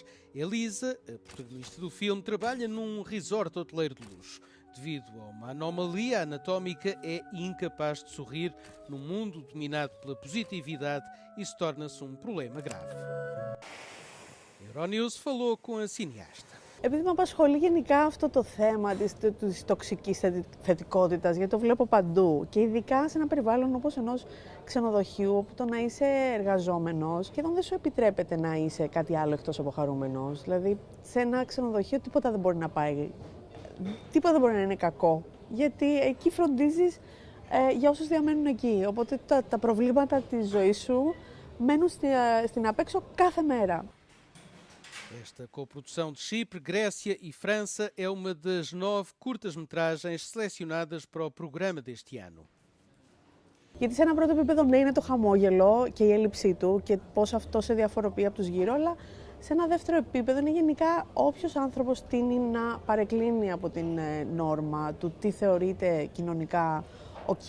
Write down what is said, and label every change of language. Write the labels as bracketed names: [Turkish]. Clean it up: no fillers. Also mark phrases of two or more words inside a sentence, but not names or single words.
[Portuguese] Elisa, a protagonista do filme, trabalha num resort hoteleiro de luxo. Devido a uma anomalia anatómica, é incapaz de sorrir num mundo dominado pela positividade e isso torna-se um problema grave. A Euronews falou com a cineasta. [Greek] Επειδή με απασχολεί γενικά αυτό το θέμα της τοξικής θετικότητας, γιατί το βλέπω παντού και ειδικά σε ένα περιβάλλον όπως ενός ξενοδοχείου, όπου το να είσαι εργαζόμενος σχεδόν δεν σου επιτρέπεται να είσαι κάτι άλλο εκτός από χαρούμενος. Δηλαδή, σε ένα ξενοδοχείο τίποτα δεν μπορεί να πάει, τίποτα δεν μπορεί να είναι κακό, γιατί εκεί φροντίζεις για όσους διαμένουν εκεί. Οπότε τα προβλήματα της ζωής σου μένουν στην απέξω κάθε μέρα. [Portuguese] Esta coprodução de Chipre, Grécia e França é uma das 9 curtas-metragens selecionadas para o programa deste ano. [Greek] Γιατί σε ένα πρώτο επίπεδο ναι είναι το χαμόγελο και η έλλειψή του και πώς αυτό σε διαφοροποιεί από τους γύρω, αλλά σε ένα δεύτερο επίπεδο είναι γενικά όποιος άνθρωπος τείνει να παρεκκλίνει από την νόρμα του τι θεωρείται κοινωνικά ok.